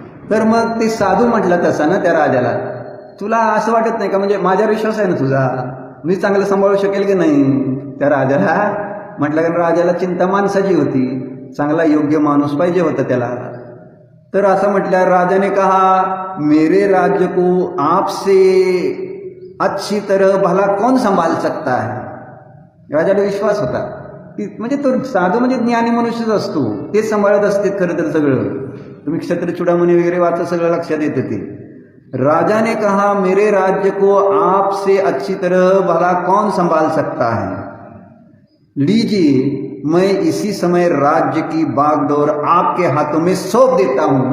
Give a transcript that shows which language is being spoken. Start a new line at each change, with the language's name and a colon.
Marathi: तर मग ते साधू म्हटलं तसा ना त्या राजाला, तुला असं वाटत नाही का, म्हणजे माझ्यावर विश्वास आहे ना तुझा, मी चांगलं सांभाळू शकेल की नाही. त्या राजाला म्हटलं, कारण राजाला चिंता माणसाची होती, चांगला योग्य माणूस पाहिजे होता त्याला. तर असं म्हटलं,
Hindi: राजाने कहा, मेरे राज्य को आपसे अच्छी तरह भला कौन संभाल सकता है.
Marathi: राजाला विश्वास होता की म्हणजे तो साधू म्हणजे ज्ञानी मनुष्यच असतो, ते सांभाळत असते खरं तर सगळं. तुम्ही क्षत्र चूडामणी वगैरे वाचा, सगळं लक्षात येतं ते.
Hindi: राजा ने कहा मेरे राज्य को आपसे अच्छी तरह भला कौन संभाल सकता है, लीजिए मैं इसी समय राज्य की बागडोर आपके हाथों में सौंप देता हूं.